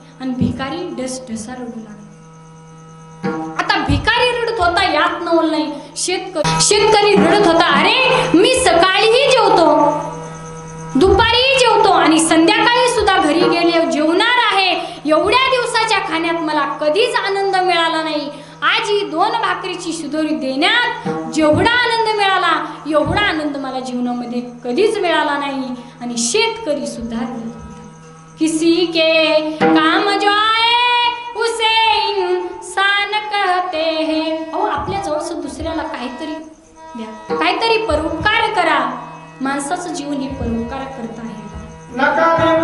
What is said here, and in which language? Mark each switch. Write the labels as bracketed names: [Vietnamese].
[Marathi] आणि भिकारी ढसढसा रडू लागला. आता भिकारी रडत होता यात नवल नाही, शेतकरी रडत होता, अरे मी सकाळीही जेवतो, दुपारीही जेवतो आणि संध्याकाळी सुद्धा घरी गेले जेवणार आहे, एवढ्या दिवसाच्या खाण्यात मला कधीच आनंद मिळाला नाही, आज ही 2 भाकरीची शिदोरी देण्यात जेवढा आनंद मिळाला एवढा आनंद मला जीवनामध्ये कधीच मिळाला नाही. आणि शेतकरी सुद्धा रडत होता. [Hindi] किसी के काम जो आए उसे इंसान कहते हैं. [Marathi] अहो आपल्या जवळ दुसऱ्याला काहीतरी द्या, काहीतरी परोपकार करा. माणसाचं जीवन हे परोपकार करत आहे.